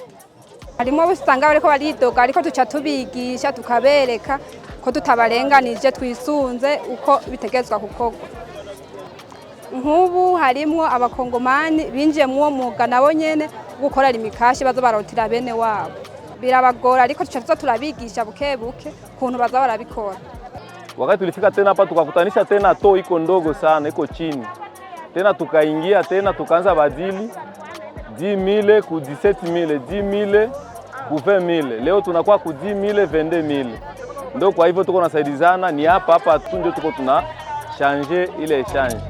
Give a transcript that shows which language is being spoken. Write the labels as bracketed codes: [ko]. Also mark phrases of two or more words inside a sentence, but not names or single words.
[rn] Harimo busanga bariko baridoga ariko tuca tubigisha tukabereka ko tutabarenganije, twisunze uko bitegezwa gukorwa. Nk'ubu harimwo abakongomani binjiye mu mwuga nabo nyene gukora imikashi baza barotira bene wabo. Birabagora ariko tuca turabigisha buke buke kuntu baza barabikora. [sw] Wakati tulifika tena hapa tukakutanisha tena to iko ndogo sana, iko chini. Tena tukaingia tena tukaanza badili 10,000 ku 17,000, 10,000 ku 20,000. Leo tunakuwa ku 10,000, 22,000. Ndio kwa hivyo tuko nasaidizana, ni hapa tu ndio tuko tuna changer ile change.